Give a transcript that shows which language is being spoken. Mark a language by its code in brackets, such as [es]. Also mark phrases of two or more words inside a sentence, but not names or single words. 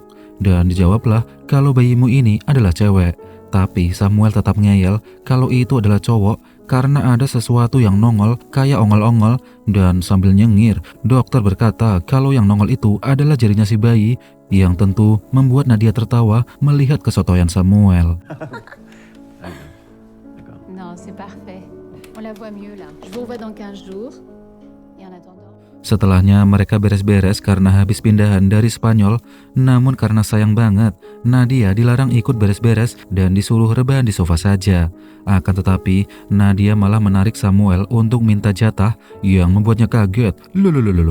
[id] Dan dijawablah kalau bayimu ini adalah cewek. Tapi Samuel tetap ngeyel kalau itu adalah cowok karena ada sesuatu yang nongol kayak ongol-ongol, dan sambil nyengir, dokter berkata kalau yang nongol itu adalah jarinya si bayi, yang tentu membuat Nadia tertawa melihat kesotoyan Samuel. [fr] Non, c'est parfait. On la voit mieux là. Je vous revois dans 15 jours. Et en attendant... [id] Setelahnya mereka beres-beres karena habis pindahan dari Spanyol, namun karena sayang banget, Nadia dilarang ikut beres-beres dan disuruh rebahan di sofa saja. Akan tetapi, Nadia malah menarik Samuel untuk minta jatah yang membuatnya kaget. Loh.